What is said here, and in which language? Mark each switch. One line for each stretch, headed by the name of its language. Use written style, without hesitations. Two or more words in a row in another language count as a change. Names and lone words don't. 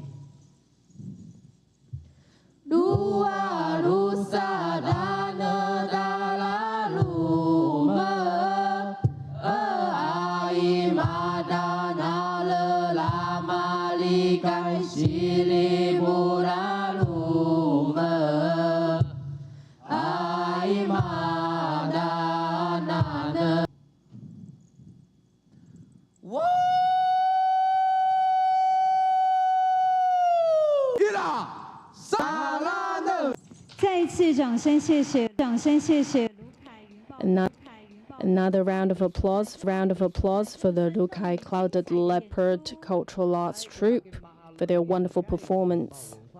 Rukai: Dua rusa dana dalaluma ai madana lama likai siri buraruma ai madana. Ira, salada.
Chinese: 再一次掌声谢谢，掌声谢谢。
English: Another round of applause for the Lukai Clouded Leopard Cultural Arts Troupe for their wonderful performance.